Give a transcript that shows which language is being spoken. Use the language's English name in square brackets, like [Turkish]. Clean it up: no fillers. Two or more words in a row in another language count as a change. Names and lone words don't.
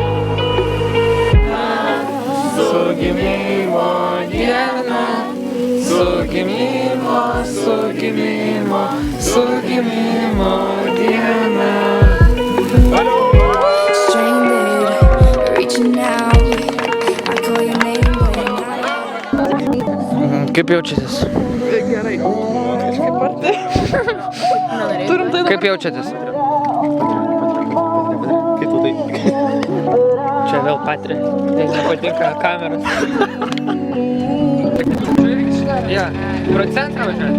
[Lithuanian] Su gimimo diena, su gimimo, su gimimo diena. [English] Stranded, reaching out. I call your name, but not. [Lithuanian] Kaip jaučiatės? Gerai. Kažkaip arti. Turim tai Kaip jaučiatės? Kaip tu tai? Čia vėl Patri. Tai nepatinka kameros. Ja, pro centrą važiuojate?